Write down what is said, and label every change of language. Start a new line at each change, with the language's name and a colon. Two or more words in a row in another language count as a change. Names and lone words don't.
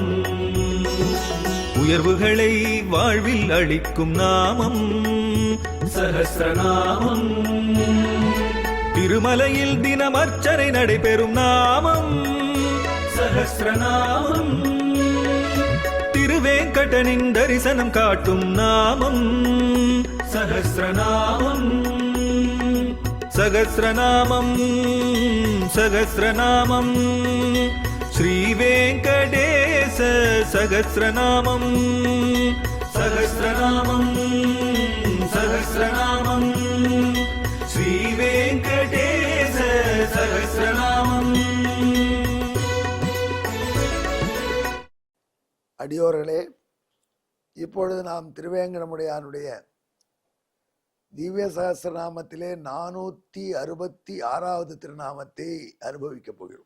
Tamil: உயர்வுகளை வாழ்வில் அளிக்கும் நாமம் சஹஸ்ரநாமம். திருமலையில் தினம் அர்ச்சனை நடைபெறும் நாமம் சஹஸ்ரநாமம். திருவேங்கடனின் தரிசனம் காட்டும் நாமம் சஹஸ்ரநாமம்.
Sanskrit: सहस्रनामं सहस्रनामं श्रीवेङ्कटेश सहस्रनामं सहस्रनामं सहस्रनामं श्रीवेङ्कटेश सहस्रनामं।
Tamil: அடியோர்களே, இப்பொழுது நாம் திருவேங்கடமுடையானுடைய திவ்ய சகஸ்ரநாமத்திலே 466வது திருநாமத்தை அனுபவிக்கப் போகிறோம்.